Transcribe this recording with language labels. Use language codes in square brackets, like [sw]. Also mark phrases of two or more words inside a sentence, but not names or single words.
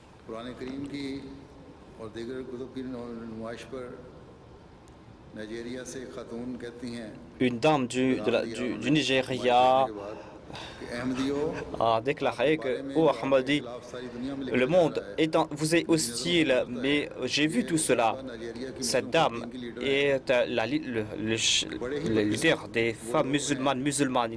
[ur] قرآن کریم کی اور دیگر کتب کی نمائش پر نائجیریا سے خاتون کہتی ہیں [fr] Une dame du Nigeria a déclaré que, oh Ahmadi, le monde est vous est hostile, mais j'ai vu tout cela. Cette dame est le leader des femmes musulmanes.